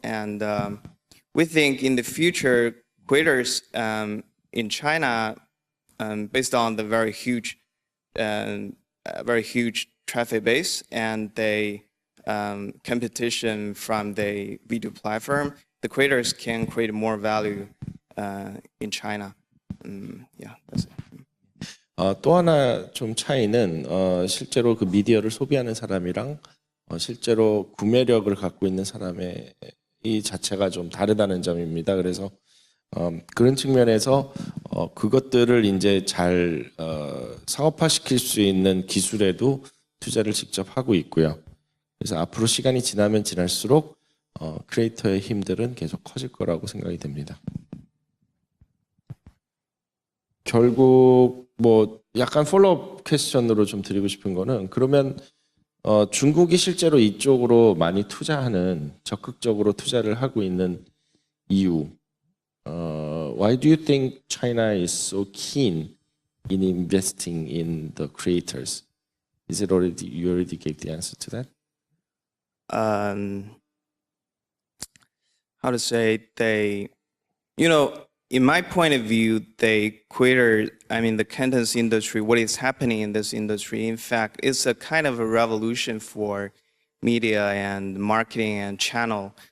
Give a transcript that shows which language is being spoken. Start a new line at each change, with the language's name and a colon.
English: And we think in the future, creators in China, based on the very huge traffic base and the competition from the video platform, the creators can create more value in China. Yeah, that's it.
Korean: 또 하나 좀 차이는 실제로 그 미디어를 소비하는 사람이랑 실제로 구매력을 갖고 있는 사람의 이 자체가 좀 다르다는 점입니다. 그래서 그런 측면에서 그것들을 이제 잘 상업화시킬 수 있는 기술에도 투자를 직접 하고 있고요. 그래서 앞으로 시간이 지나면 지날수록 크리에이터의 힘들은 계속 커질 거라고 생각이 됩니다. 결국 뭐 약간 폴로업 퀘스천으로 좀 드리고 싶은 거는 그러면 중국이 실제로 이쪽으로 많이 투자하는 적극적으로 투자를 하고 있는 이유.
English: Why do you think China is so keen in investing in the creators? Is it already you already gave the answer to that? How to say they, in my point of view, the contents industry, what is happening in this industry, in fact, it's a kind of a revolution for media and marketing and channel.